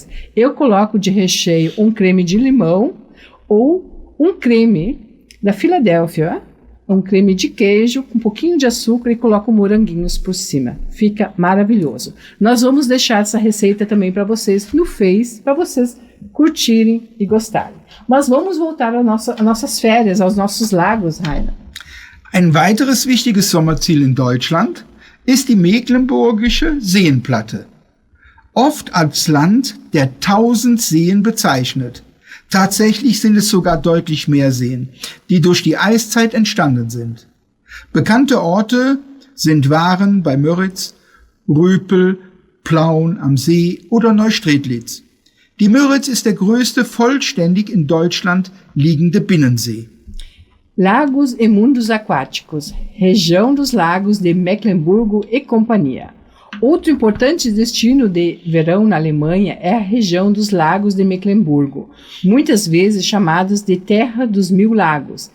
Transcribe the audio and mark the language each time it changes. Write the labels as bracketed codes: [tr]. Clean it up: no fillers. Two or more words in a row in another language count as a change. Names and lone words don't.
[pt] Eu coloco de recheio um creme de limão ou um creme da Filadélfia, um creme de queijo com um pouquinho de açúcar e coloco moranguinhos por cima. Fica maravilhoso. Nós vamos deixar essa receita também para vocês no Face, para vocês curtirem e gostarem. Mas vamos voltar às nossas férias, aos nossos lagos, Rainer. [de] Ein weiteres wichtiges Sommerziel in Deutschland ist die Mecklenburgische Seenplatte. Oft als Land der 1000 Seen bezeichnet. Tatsächlich sind es sogar deutlich mehr Seen, die durch die Eiszeit entstanden sind. Bekannte Orte sind Waren bei Müritz, Rüpel, Plauen am See oder Neustrelitz. Die Müritz ist der größte vollständig in Deutschland liegende Binnensee. [pt] Lagos e mundos aquáticos, região dos lagos de Mecklemburgo e companhia. Outro importante destino de verão na Alemanha é a região dos lagos de Mecklemburgo, muitas vezes chamados de Terra dos Mil Lagos.